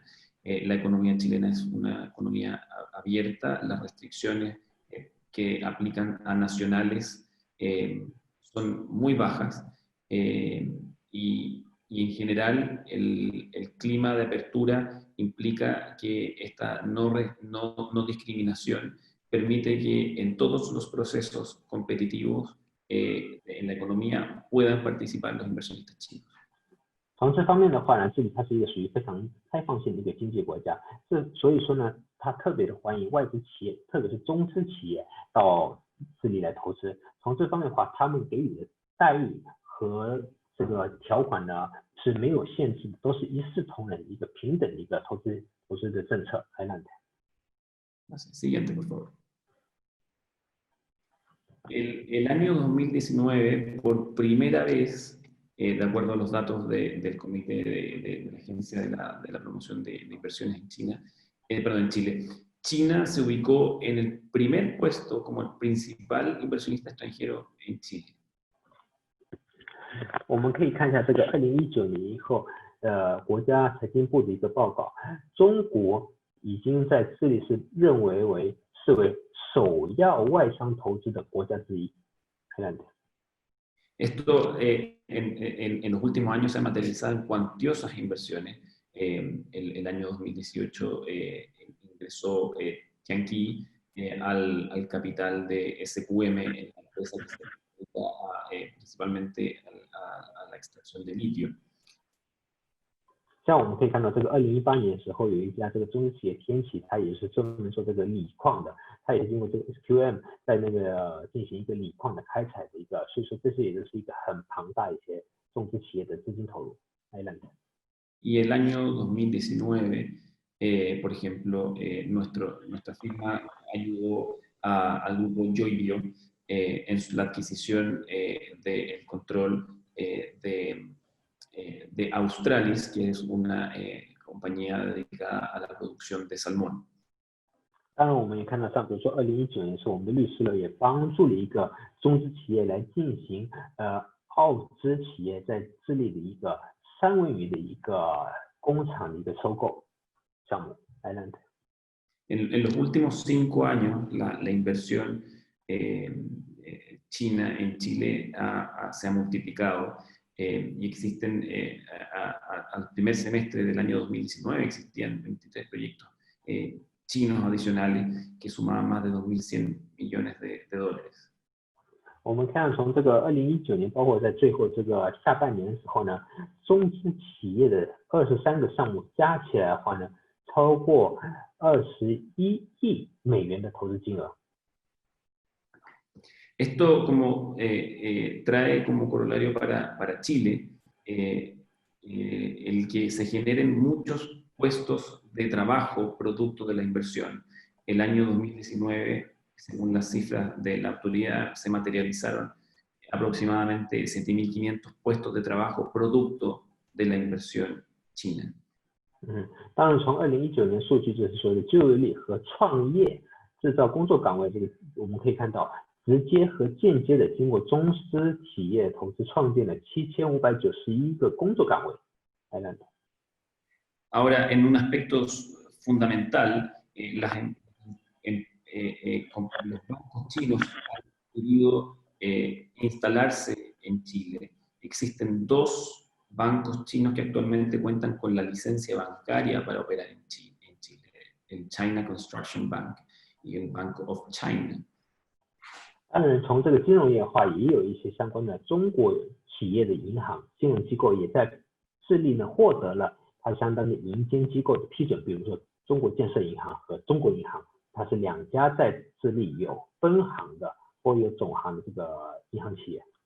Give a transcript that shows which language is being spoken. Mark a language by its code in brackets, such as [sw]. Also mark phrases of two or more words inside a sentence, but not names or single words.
[es] La economía chilena es una economía abierta, las restricciones que aplican a nacionales son muy bajas y en general el clima de apertura implica que esta no discriminación permite que en todos los procesos competitivos en la economía puedan participar los inversionistas chinos. [zh] 从这方面的话呢，智利它是一个属于非常开放性的一个经济国家，所以说呢，它特别的欢迎外资企业，特别是中资企业到智利来投资。从这方面的话，他们给予的待遇和这个条款呢是没有限制的，都是一视同仁的一个平等的一个投资的政策。Adelante. Siguiente, por favor. [es] El año 2019, por primera vez, de acuerdo a los datos del Comité de la Agencia de la Promoción de Inversiones en China, en Chile, China se ubicó en el primer puesto como el principal inversionista extranjero en Chile. [zh] 我们可以看一下这个2019年以后，国家财经部的一个报告，中国已经在智利是视为首要外商投资的国家之一。Adelante. [es] Esto en los últimos años se ha materializado en cuantiosas inversiones. El año 2018 ingresó Tianqi al capital de SQM, la empresa que se dedica principalmente a la extracción de litio. [zh] 像我们可以看到，这个2018年的时候，有一家这个中资企业天齐，它也是专门做这个锂矿的，它也是因为这个 SQM 在那个进行一个锂矿的开采的一个，所以说这也就是一个很庞大一些中资企业的资金投入。Adelante. [es] Y el año 2019, por ejemplo, nuestra firma ayudó al grupo Joybio en la adquisición del control de Australis, que es una compañía dedicada a la producción de salmón. [zh] 当然，我们也看到，像比如说2019年是我们的律师楼也帮助了一个中资企业来进行澳资企业在智利的一个三文鱼的一个工厂的一个收购项目。Adelante. [es] En los últimos 5 años, la inversión china en Chile se ha multiplicado y existen, al primer semestre del año 2019 existían 23 proyectos chinos adicionales que sumaban más de 2.100 millones de dólares. [zh] 我们看从这个2019年，包括在最后这个下半年的时候呢，中资企业的23个项目加起来的话呢，超过21亿美元的投资金额。 [es] Esto trae como corolario para Chile el que se generen muchos puestos de trabajo producto de la inversión. El año 2019, según las cifras de la autoridad, se materializaron aproximadamente 7.500 puestos de trabajo producto de la inversión china. [zh] 当然，从2019年数据就是说的就业率和创业制造工作岗位这个，我们可以看到直接和间接的经过中资企业投资创建了7591个工作岗位。 [es] Ahora, en un aspecto fundamental, los bancos chinos han querido instalarse en Chile. Existen 2 bancos chinos que actualmente cuentan con la licencia bancaria para operar en Chile, el China Construction Bank y el Bank of China. [zh] 当然，从这个金融业化也有一些相关的中国企业的银行、金融机构也在智利呢获得了它相当的银监机构的批准，比如说中国建设银行和中国银行，它是2家在智利有分行的或有总行的这个银行企业。